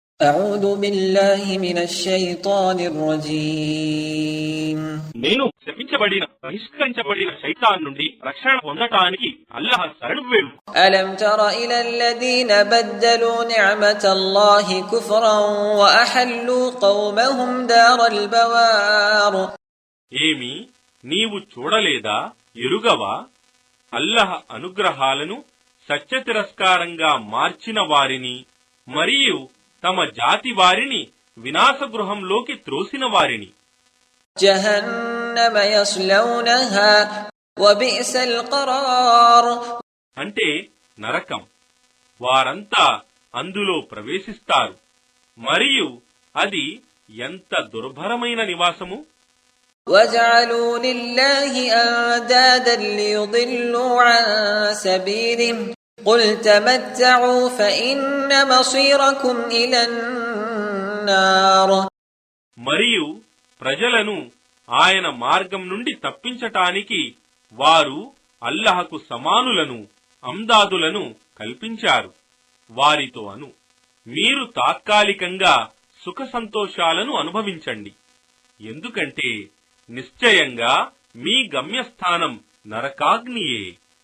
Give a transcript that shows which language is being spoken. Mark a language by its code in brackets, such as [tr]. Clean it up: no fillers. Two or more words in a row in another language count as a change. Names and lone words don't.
[ar] أعوذ بالله من الشيطان الرجيم [te] నేను శపించబడిన బహిష్కరించబడిన శైతాన్ నుండి రక్షణ పొందటానికి అల్లాహ్ శరణు వేడు. [ar] ألم تر إلى الذين بدلوا نعمة الله كفرا وأحلوا قومهم دار البوار [te] ఏమి నీవు చూడలేదా, ఎరుగవా? అల్లాహ్ అనుగ్రహాలను సత్య తిరస్కారంగా మార్చిన వారిని మరియు తమ జాతి వారిని వినాశగృహంలోకి త్రోసిన వారిని. [ar] جهنم يصلونها وبئس القرار [te] అంటే నరకం. వారంతా అందులో ప్రవేశిస్తారు మరియు అది ఎంత దుర్భరమైన నివాసము. [ar] وجعلوا لله أندادا ليضلوا عن سبيله قل تمتعوا فإن مصيركم إلى النار [te] మరియు ప్రజలను ఆయన మార్గం నుండి తప్పించటానికి వారు అల్లాహకు సమానులను, అందాదులను కల్పించారు. వారితో అను, మీరు తాత్కాలికంగా సుఖ సంతోషాలను అనుభవించండి, ఎందుకంటే నిశ్చయంగా మీ గమ్యస్థానం నరకాగ్నియే.